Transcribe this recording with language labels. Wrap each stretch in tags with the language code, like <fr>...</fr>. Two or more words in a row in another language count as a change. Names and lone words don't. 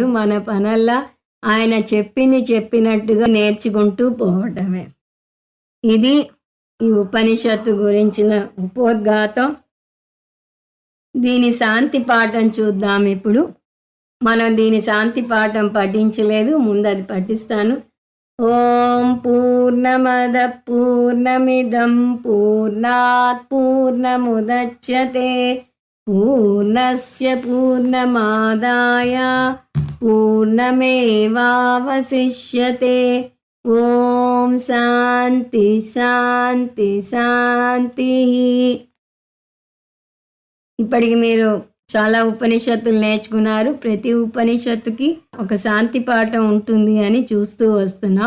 <te>మన పనల్లా ఆయన చెప్పినట్టుగా నేర్చుకుంటూ పోవటమే. ఇది ఈ ఉపనిషత్తు గురించిన ఉపోద్ఘాతం. దీని శాంతి పాఠం చూద్దాం. ఇప్పుడు మనం దీని శాంతి పాఠం పఠించలేదు, ముందు అది పఠిస్తాను.</te> <sa>ఓం పూర్ణమద పూర్ణమిదం పూర్ణాత్ పూర్ణముదచ్యతే పూర్ణస్య పూర్ణమాదాయ పూర్ణమేవావశిష్యతే ఓం శాంతి శాంతి శాంతి.</sa> <te>ఇప్పటికి మీరు చాలా ఉపనిషత్తులు నేర్చుకున్నారు. ప్రతి ఉపనిషత్తుకి ఒక శాంతి పాఠం ఉంటుంది అని చూస్తూ వస్తున్నాం.</te>